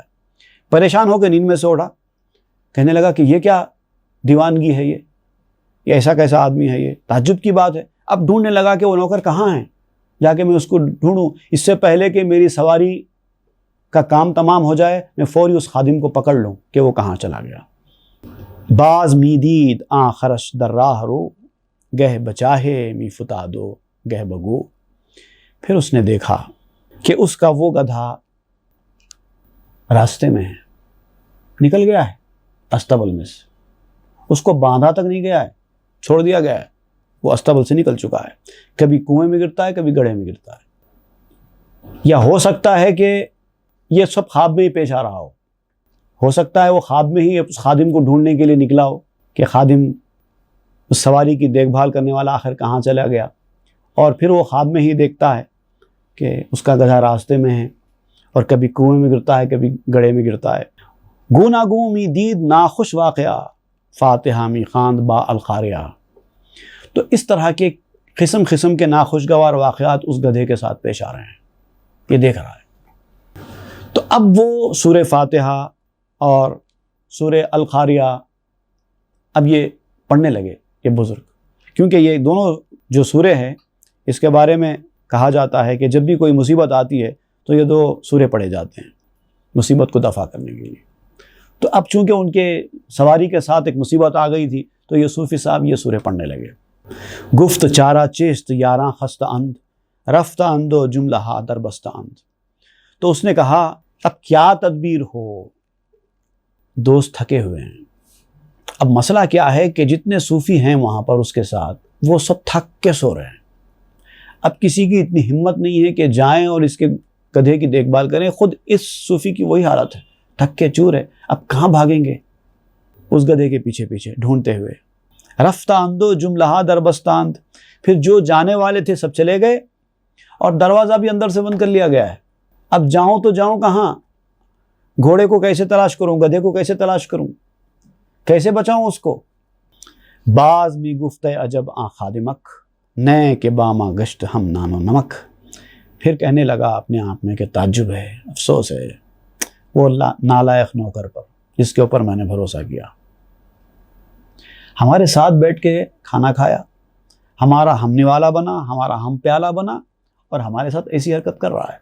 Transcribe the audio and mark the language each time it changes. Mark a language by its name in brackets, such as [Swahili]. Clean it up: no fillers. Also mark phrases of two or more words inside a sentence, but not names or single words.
[Urdu] پریشان ہو کے نیند میں سے اٹھا، کہنے لگا کہ یہ کیا دیوانگی ہے، یہ ایسا کیسا آدمی ہے، یہ تعجب کی بات ہے۔ اب ڈھونڈنے لگا کہ وہ نوکر کہاں ہیں، جا کے میں اس کو ڈھونڈوں، اس سے پہلے کہ میری سواری کا کام تمام ہو جائے میں فوری اس خادم کو پکڑ لوں کہ وہ کہاں چلا گیا۔ [Persian] باز می دید آن خرش در راہ رو، گہ بچاہے می فتادو گہ بگو۔ [Urdu] پھر اس نے دیکھا کہ اس کا وہ گدھا راستے میں ہے، نکل گیا ہے استبل میں سے، اس کو باندھا تک نہیں گیا ہے، چھوڑ دیا گیا ہے، وہ استبل سے نکل چکا ہے، کبھی کنویں میں گرتا ہے کبھی گڑھے میں گرتا ہے۔ یا ہو سکتا ہے کہ یہ سب خواب میں ہی پیش آ رہا ہو سکتا ہے وہ خواب میں ہی اس خادم کو ڈھونڈنے کے لیے نکلا ہو کہ خادم اس سواری کی دیکھ بھال کرنے والا آخر کہاں چلا گیا، اور پھر وہ خواب میں ہی دیکھتا ہے کہ اس کا گدھا راستے میں ہے اور کبھی کنویں میں گرتا ہے کبھی گڑھے میں گرتا ہے۔ [Persian] گونا گوں می دید ناخوش واقعہ، فاتحہ می خواند با الخاریہ۔ [Urdu] تو اس طرح کے قسم قسم کے ناخوشگوار واقعات اس گدھے کے ساتھ پیش آ رہے ہیں، یہ دیکھ رہا ہے۔ تو اب وہ سورہ فاتحہ اور سورہ الخاریہ اب یہ پڑھنے لگے یہ بزرگ، کیونکہ یہ دونوں جو سورے ہیں اس کے بارے میں کہا جاتا ہے کہ جب بھی کوئی مصیبت آتی ہے تو یہ دو سورے پڑھے جاتے ہیں مصیبت کو دفع کرنے کے لیے۔ تو اب چونکہ ان کے سواری کے ساتھ ایک مصیبت آ گئی تھی تو یہ صوفی صاحب یہ سورے پڑھنے لگے۔ [Persian] گفت چارہ چیست یاراں خستہ اند، رفتہ اندو جملہ در بستہ اند۔ [Urdu] تو اس نے کہا اب کیا تدبیر ہو، دوست تھکے ہوئے ہیں۔ اب مسئلہ کیا ہے کہ جتنے صوفی ہیں وہاں پر اس کے ساتھ وہ سب تھک کے سو رہے ہیں۔ اب کسی کی اتنی ہمت نہیں ہے کہ جائیں اور اس کے گدھے کی دیکھ بھال کریں۔ خود اس صوفی کی وہی حالت ہے، تھک کے چور ہے، اب کہاں بھاگیں گے اس گدھے کے پیچھے پیچھے ڈھونڈتے ہوئے۔ [Persian] رفتہ اندو جملہ در بستہ اند، [Urdu] پھر جو جانے والے تھے سب چلے گئے اور دروازہ بھی اندر سے بند کر لیا گیا ہے۔ اب جاؤں تو جاؤں کہاں، گھوڑے کو کیسے تلاش کروں، گدھے کو کیسے تلاش کروں، کیسے بچاؤں اس کو۔ [Persian] باز می گفت عجب آن خادمک، نئے کے باما گشت ہم نان و نمک۔ [Urdu] پھر کہنے لگا اپنے آپ میں کہ تعجب ہے، افسوس ہے وہ نالائق نوکر پر جس کے اوپر میں نے بھروسہ کیا، ہمارے ساتھ بیٹھ کے کھانا کھایا، ہمارا ہم نوالا بنا، ہمارا ہم پیالہ بنا، اور ہمارے ساتھ ایسی حرکت کر رہا ہے۔